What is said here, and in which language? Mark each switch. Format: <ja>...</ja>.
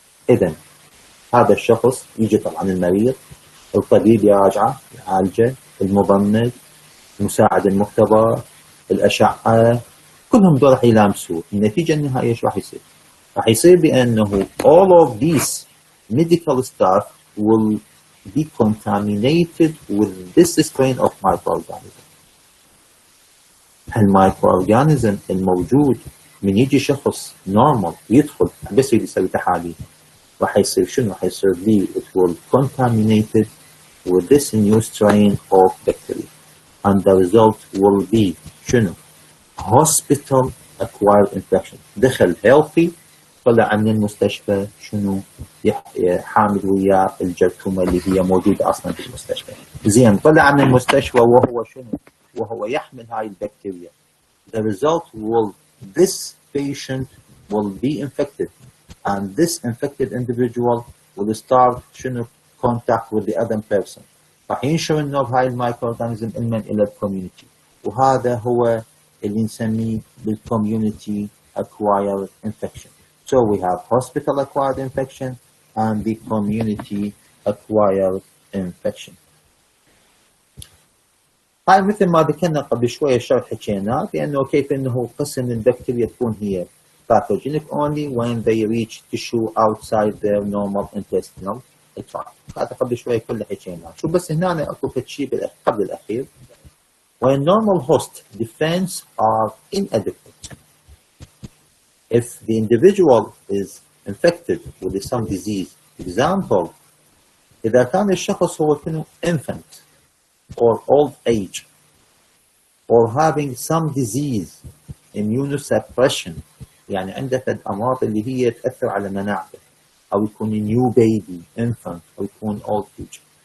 <ar>اذا هذا الشخص يجي طبعا المريض، الطبيب يراجعه يعالجه، الممرض، المساعد المختبر، الأشعة، كلهم دول راح يلامسوه. النتيجة النهائية ايش راح يصير؟ راح يصير بأنه</ar> <en>all of these medical staff will be contaminated with this strain of microorganism.</en> <ar>المايكروورجانيزم الموجود من يجي شخص نورمال يدخل بس يسوي تحاليل راح يصير شنو؟ راح يصير لي</ar> <en>it will contaminated with this new strain of bacteria. And the result will be</en> <ar>شنو؟</ar> <en>hospital acquired infection.</en> <ar>دخل healthy طلع من المستشفى شنو؟ حامل وياه الجرثومة اللي هي موجودة أصلا في المستشفى. زين طلع من المستشفى وهو شنو؟ وهو يحمل هاي البكتيريا.</ar> <en>The result will this patient will be infected and this infected individual will start</en> <ar>شنو؟</ar> <en>contact with the other person.</en> <ar>راح ينشر النوع هاي المايكرو اورجانيزم من الى الكوميونتي، وهذا هو اللي نسميه بالكوميونتي acquired infection.</ar> <en>So we have hospital acquired infection and the community acquired infection.</en> <ar>هاي مثل ما ذكرنا قبل شويه شرح حكيناه بانه كيف انه قسم البكتيريا تكون هي</ar> <en>pathogenic only when they reach tissue outside their normal intestinal tract.</en> <ar>هذا قبل شويه كله حكيناه. شو بس هنا اكو شيء قبل الاخير.</ar> <en>When normal host defense are inadequate, if the individual is infected with some disease.</en> <ar>Example, إذا كان الشخص هو كأنه</ar> <en>infant or old age or having some disease,</en> <ar>immunosuppression، يعني عنده فد أمراض اللي هي تأثر على مناعته، أو يكون new baby infant أو يكون old age.</ar>